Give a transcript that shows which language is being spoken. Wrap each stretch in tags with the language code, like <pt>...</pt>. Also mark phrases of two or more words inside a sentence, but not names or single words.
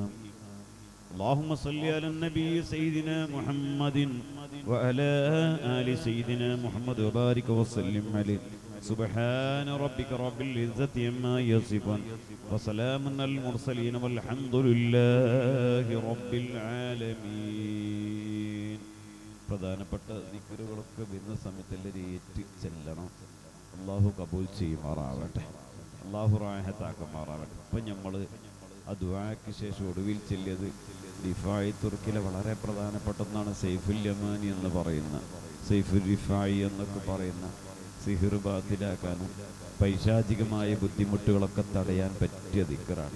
<ar>اللهم صل على النبي سيدنا محمد وعلى آل سيدنا محمد وبارك وسلم عليه. سبحان ربك رب العزة عما يصفون وسلام على المرسلين والحمد لله رب العالمين.</ar> <ml>പ്രധാനപ്പെട്ട ദിക്റുകളൊക്കെ വരുന്ന സമയത്ത് എല്ലാവരും ഏറ്റ് ചെല്ലണം. അള്ളാഹു കബൂൽ ചെയ്യുമാറാവട്ടെ, അള്ളാഹു റാഹത്താക്കുമാറാവട്ടെ. ഇപ്പം നമ്മൾ ആ ദുആക്ക് ശേഷം ഒടുവിൽ ചെല്ലിയത് റിഫായി തുർക്കിലെ വളരെ പ്രധാനപ്പെട്ടതാണ് സൈഫുൽ യമാനി എന്ന് പറയുന്ന, സൈഫുൽ റിഫായി എന്നൊക്കെ പറയുന്ന സിഹിർ ബാത്തിലാക്കാനും പൈശാചികമായ ബുദ്ധിമുട്ടുകളൊക്കെ തടയാൻ പറ്റിയ ദിക്റാണ്.</ml>